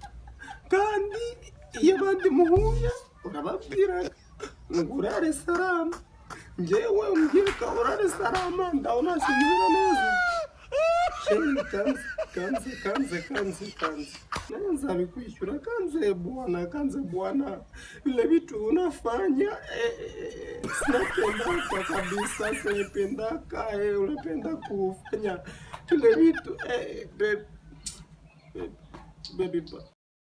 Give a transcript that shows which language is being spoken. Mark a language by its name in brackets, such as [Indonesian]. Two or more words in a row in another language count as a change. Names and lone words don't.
[Kinyarwanda] Kandi iyo abandi muhuye urababwiraga ngo urare salama, njyewe umbwira ko urare salama ndabona sinzira neza. Sheri kanze naye nzabikwishyura, [Swahili] kanze bwana vile vitu unafanya sinapendaka kabisa, sinapendaka unapenda kufanya vile vitu baby